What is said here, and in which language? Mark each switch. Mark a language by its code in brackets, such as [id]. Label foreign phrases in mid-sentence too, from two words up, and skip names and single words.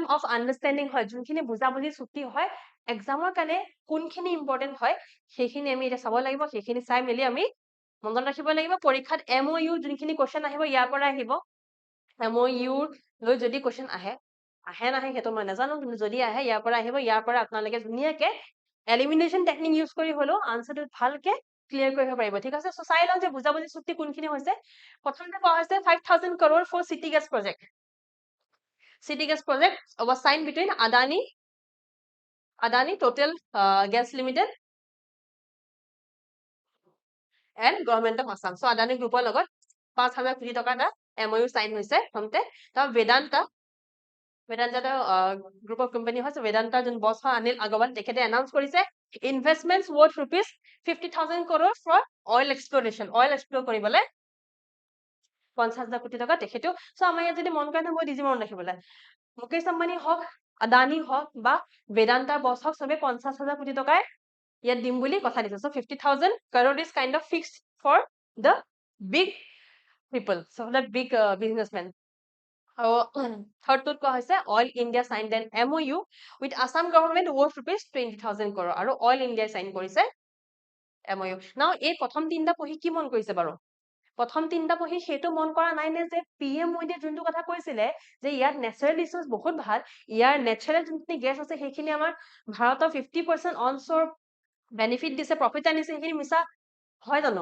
[en] of understanding [as] হয় যোনখিনি বুজাবুজি চুক্তি হয় এক্সামৰ কাৰণে কোনখিনি ইম্পৰ্টেণ্ট হয় সেইখিনি আমি এতিয়া চাব লাগিব সেইখিনি চাই মেলি আমি মনত ৰাখিব লাগিব পৰীক্ষাত MOU যোনখিনি কোৱেশ্চন আহিব ইয়াৰ পৰা আহিব MOU লৈ যদি কোৱেশ্চন আহে নাহে সেইটো মই নাজানো কিন্তু যদি আহে ইয়াৰ পৰা আহিব ইয়াৰ পৰা আপোনালোকে ধুনীয়াকে [en] elimination technique use [as] কৰি হলেও আনসাৰটো ভালকে ক্লিয়াৰ কৰিব পাৰিব ঠিক আছে সো চাই লওঁ যে বুজাবুজি চুক্তি কোনখিনি হৈছে প্ৰথমতে কোৱা হৈছে 5,000 [en] crore for city gas project was signed between Adani Total Gas Limited and Government of Assam so [as] Adani গ্ৰুপৰ লগত 5,000 কোটি টকা এটা MOU সাইন হৈছে প্ৰথমতে তাৰ বেদান্তা [en] group of company [as] হৈছে বেদান্তা যোন বছ হয় অনিল আগৰৱাল তেখেতে এনাউন্স কৰিছে [en] investments worth rupees [as] 50,000 [en] crore for oil exploration oil explore [as] কৰিবলৈ 50,000 কোটি টকা তেখেতেও সো আমাৰ ইয়াত যদি মন কৰে নহয় মই দিজি মন ৰাখিবলৈ মুকেশ আম্বানী হওক আদানী হওক বা বেদান্তা বছ হওক সবে 50,000 কোটি টকাই ইয়াত দিম বুলি কথা দিছে সো 50,000 [en] crore is kind of fixed for the big people so the big businessmen [as] থাৰ্ডটোত কোৱা হৈছে অইল ইণ্ডিয়া [en] signed an MOU with Assam government worth rupees [as] 20,000 crore আৰু অইল ইণ্ডিয়া সাইন কৰিছে MOU নাও এই প্ৰথম তিনটা পঢ়ি কি মন কৰিছে বাৰু প্ৰথম তিনটা পঢ়ি সেইটো মন কৰা নাই নে যে PM মোদীয়ে যোনটো কথা কৈছিলে যে ইয়াত [en] natural resource [as] বহুত ভাল ইয়াৰ নেচাৰেল যোনখিনি গেছ আছে সেইখিনি আমাৰ ভাৰতৰ 50% [en] onshore benefit [as] দিছে প্ৰফিট আনিছে সেইখিনি মিছা হয় জানো?